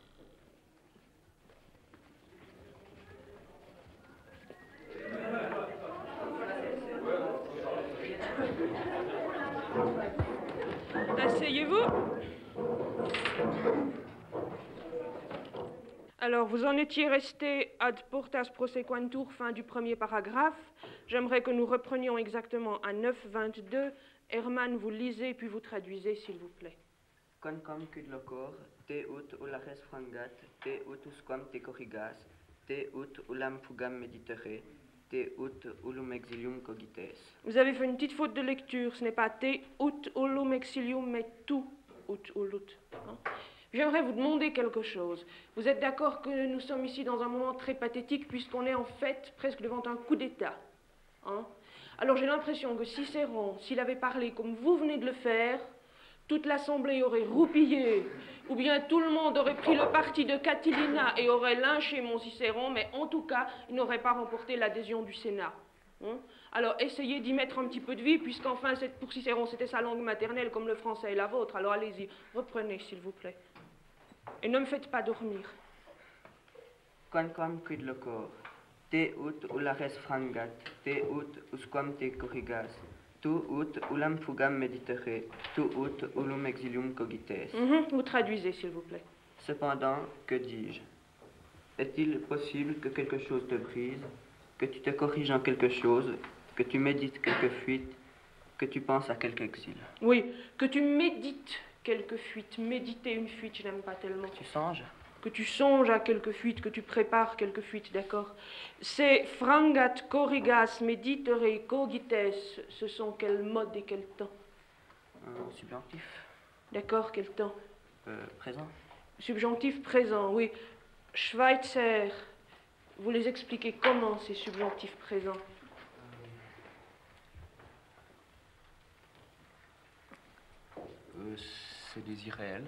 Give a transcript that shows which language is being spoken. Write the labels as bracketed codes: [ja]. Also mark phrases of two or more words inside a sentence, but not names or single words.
[fr] Asseyez-vous. Alors, vous en étiez resté [la] ad portas prosequantur, [fr] fin du premier paragraphe. J'aimerais que nous reprenions exactement à 9.22. Hermann, vous lisez puis vous traduisez, s'il vous plaît. [la] Quancam quid locor, te ut ulares frangat, te ut usquam te corrigas, te ut ulam fugam meditere, te ut ulum exilium cogites. [fr] Vous avez fait une petite faute de lecture. Ce n'est pas [la] te ut ulum exilium, [fr] mais [la] tu ut ulut. [fr] Hein? J'aimerais vous demander quelque chose. Vous êtes d'accord que nous sommes ici dans un moment très pathétique puisqu'on est en fait presque devant un coup d'État, hein? Alors j'ai l'impression que Cicéron, s'il avait parlé comme vous venez de le faire, toute l'Assemblée aurait roupillé, ou bien tout le monde aurait pris le parti de Catilina et aurait lynché mon Cicéron, mais en tout cas, il n'aurait pas remporté l'adhésion du Sénat. Hein? Alors essayez d'y mettre un petit peu de vie, puisqu'enfin pour Cicéron c'était sa langue maternelle comme le français est la vôtre. Alors allez-y, reprenez s'il vous plaît. Et ne me faites pas dormir. [la] Quancam quid locor, te ut ulares frangat, te ut usquam te corrigas, tu ut ulam fugam meditere, tu ut ulum exilium cogites. [fr] Vous traduisez s'il vous plaît. Cependant, que dis-je? Est-il possible que quelque chose te brise, que tu te corriges en quelque chose, que tu médites quelque fuite, que tu penses à quelque exil? Oui, que tu médites quelque fuite. Méditer une fuite, je n'aime pas tellement. Tu songes? Que tu songes à quelque fuite, que tu prépares quelque fuite, d'accord? [la] C'est frangat, corrigas, meditere, cogites. [fr] Ce sont quel mode et quel temps? Subjonctif. D'accord, quel temps? Présent. Subjonctif présent, oui. Schweitzer, vous les expliquez comment ces subjonctifs présents? C'est des irréels.